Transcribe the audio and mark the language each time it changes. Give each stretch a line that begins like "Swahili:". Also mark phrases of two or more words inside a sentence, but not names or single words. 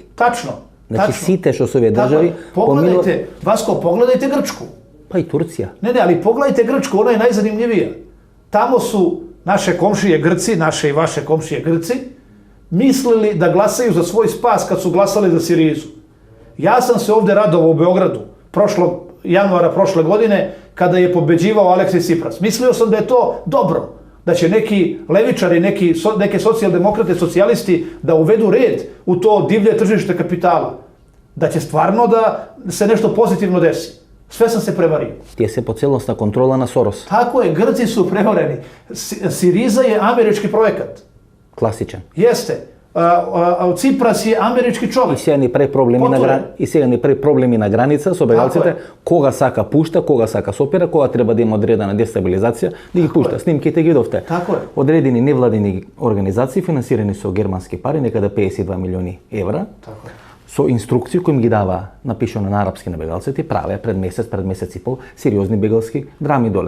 Serbian: Tačno.
Macedonian: Значи сите што се овие држави
Serbian: Pogledajte, Vasko, pogledajte Grčku.
Macedonian: Па и Турција.
Serbian: Ne, ali pogledajte Grčku, ona je najzanimljivija. Tamo su naše komšije Grci, naše i vaše komšije Grci, mislili da glasaju za svoj spas kad su glasali za Sirizu. Ja sam se ovde radovao u Beogradu januara prošle godine kada je pobeđivao Aleksis Tsipras. Mislio sam da je to dobro, da će neki levičari, neke socijaldemokrate, socijalisti da uvedu red u to divlje tržište kapitala. Da će stvarno da se nešto pozitivno desi. Sve sam se prevario.
Macedonian: Тие се по целосна контрола на Сорос.
Serbian: Tako je, Grci su prevareni. Siriza je američki projekat.
Macedonian: Класичен.
Serbian: Jeste. Ципрас je američki čovjek.
Macedonian: И сега ни прави проблеми на граница со бегалците, кога сака пушта, кога сака сопира, кога треба да има одредена дестабилизација, да ги пушта. Снимките ги видовте. Одредени невладини организации финансирани со германски пари, некаде 52 милиони евра. Со инструкции кои им ги дава напишано на арапски на бегалците, праве пред месец и пол сериозни бегалски драми доле.